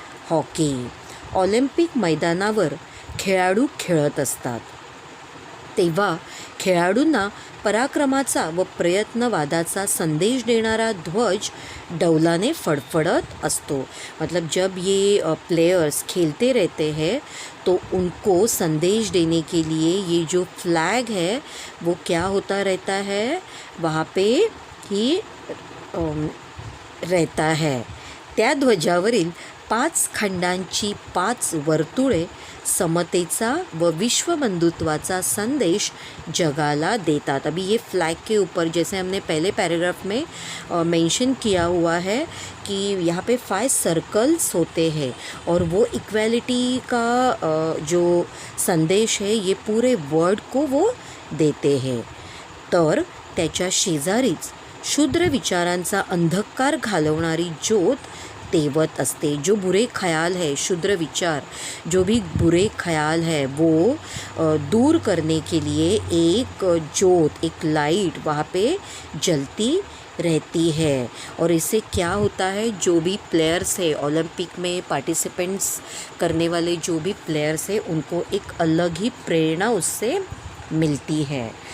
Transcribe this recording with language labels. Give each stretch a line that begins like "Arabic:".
Marathi: Hockey. Olympic मैदानावर खेळाडू खेळत असतात, तेव्हा खेळाडूंना पराक्रमाचा व प्रयत्नवादाचा संदेश देणारा ध्वज डौलाने फडफडत असतो.
Hindi: मतलब जब ये प्लेयर्स खेलते रहते हैं तो उनको संदेश देने के लिए ये जो फ्लैग है वो क्या होता रहता है, वहाँ पे ही रहता है.
Marathi: त्या ध्वजावरील 5 खंडांची 5 वर्तुळे समतेचा व विश्वबंधुत्वाचा संदेश जगाला देतात.
Hindi: अभी ये फ्लैग के ऊपर जैसे हमने पहले पैराग्राफ में मेंशन किया हुआ है कि यहाँ पे 5 सर्कल्स होते हैं और वो इक्वालिटी का जो संदेश है ये पूरे वर्ल्ड को वो देते हैं.
Marathi: तर त्याच्या शेजारीच शूद्र विचारांचा अंधकार घालवणारी ज्योत तेवत असते.
Hindi: जो बुरे ख्याल है, शूद्र विचार, जो भी बुरे ख्याल है वो दूर करने के लिए एक ज्योत, एक लाइट वहाँ पे जलती रहती है. और इससे क्या होता है, जो भी प्लेयर्स है ओलंपिक में पार्टिसिपेंट्स करने वाले जो भी प्लेयर्स है उनको एक अलग ही प्रेरणा उससे मिलती है.